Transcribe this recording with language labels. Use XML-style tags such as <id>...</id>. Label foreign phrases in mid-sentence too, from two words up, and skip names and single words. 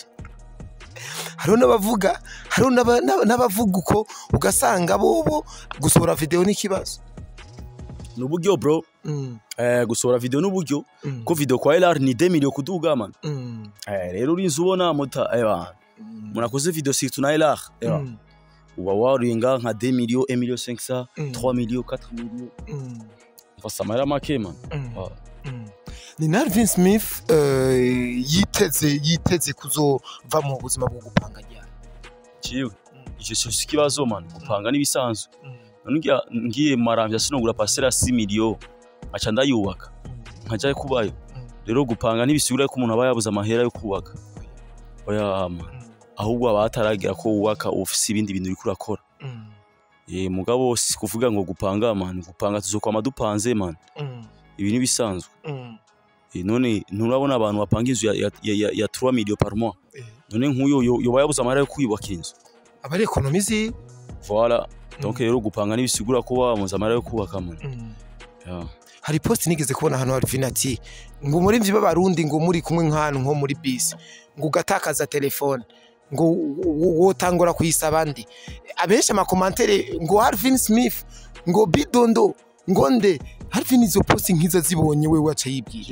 <rn>hariho n'abavuga uko ugasanga bobo gusohora video n'ikibazo n'uburyo bro gusohora video n'uburyo ko video kwa LR ni 2 millions kuduga man rero urinze ubona mota munakoze video surtout na LR uba waringa nka 2 millions 1 million 500 3 millions 4 millions mfasa mara make man ni Alvin Smith yiteze kuzova mu buzima bwo gupanga ryari ciwe ije cyo kibazo man gupanga nibisanzwe ngiye Maramvya sinogura parcelle ya 6 million aca ndayubaka nkaja kubayo rero gupanga ntibisigura ko umuntu aba yabuze amahera yo kubaka oya ahubwo abataragira ko wubaka ofisi ibindi bintu bikura akora mugabo si kuvuga ngo gupanga man gupanga tuzokwama dupanze man ibi ni bisanzwe none nturabona abantu bapanga inzu ya 3 million</rn> <fr>par mois</fr> <rn>none nkuyo yoba yabuze amahera yo kuyubaka inzu abari economize</rn> <fr>voilà donc</fr> <rn>rero gupanga ntibisigura ko wamuze amahera yo kubaka man hari post nigeze kubona hano Alvin ati ngo muri mvye b'abarundi ngo muri kumwe nk'ahantu nko muri bisi ngo ugatakaza telefone ngo wotangora kuyisaba ndi abenshi amakomantere ngo Alvin Smith ngo bidondo ngo nde Alvin izo post nkiza zibonye we waca yibwira</rn>